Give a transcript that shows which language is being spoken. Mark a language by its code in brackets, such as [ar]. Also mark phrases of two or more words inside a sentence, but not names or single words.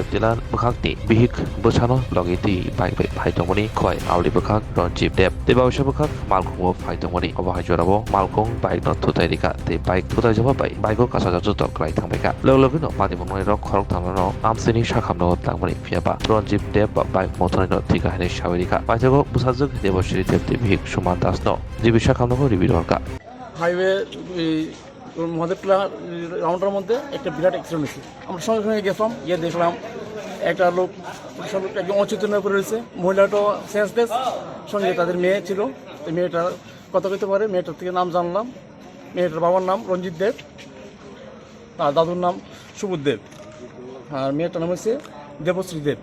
[trp] तिला बखाकनि बिहिक बुसानो लगि दै बाइक बाय फाइदंमनि खय आवलि बखाक रनजीब देव देबावसो बखाक मालखंबो फाइदंमनि अबाहाय जराबो मालखं बाइक न थुदायरिका दै बाइक थुदायजोबो बाइकखौ कासाजाजो तक्लाय थांबायका लोगो पातिबंनि रक खरक थांनानो आमसेनि साखामनो लांमनि फियाबा रनजीब देव बाइक मथरनि थिगा हेने सावरिका पाइथागो बुसाजोग देबश्री देव बिहिक सुमान दासनो जिबि साखामनो रिबिदरका [bn] হাইওয়ে মহাদেবতলা রাউন্ডের মধ্যে একটা বিরাট অ্যাক্সিডেন্ট হয়েছে। আমরা সঙ্গে সঙ্গে গেছিলাম, গিয়ে দেখলাম একটা লোক একদম অচেতন হয়ে পড়ে রয়েছে। মহিলাটা সেন্সলেস, সঙ্গে তাদের মেয়ে ছিল। তো মেয়েটা কথা কইতে পারে, মেয়েটার থেকে নাম জানলাম। মেয়েটার বাবার নাম রঞ্জিত দেব, তার দাদুর নাম সুবোধ দেব, আর মেয়েটার নাম হচ্ছে দেবশ্রী দেব।